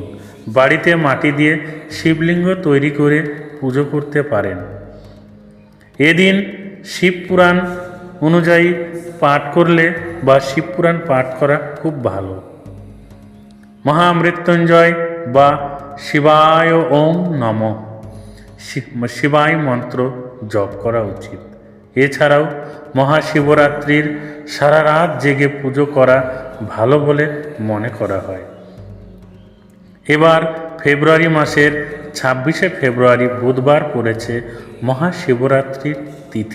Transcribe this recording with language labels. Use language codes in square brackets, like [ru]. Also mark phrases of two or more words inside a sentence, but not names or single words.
[bn] বাড়িতে মাটি দিয়ে শিবলিঙ্গ তৈরি করে পুজো করতে পারেন। এদিন শিবপুরাণ অনুযায়ী পাঠ করলে বা শিবপুরাণ পাঠ করা খুব ভালো। মহামৃত্যুঞ্জয় বা শিবায় [sa] ওম নমঃ শিবায় [bn] মন্ত্র জপ করা উচিত। এছাড়াও মহাশিবরাত্রির সারা রাত জেগে পুজো করা ভালো বলে মনে করা হয়। এবার ফেব্রুয়ারি মাসের 26শে ফেব্রুয়ারি বুধবার পড়েছে মহাশিবরাত্রির তিথি।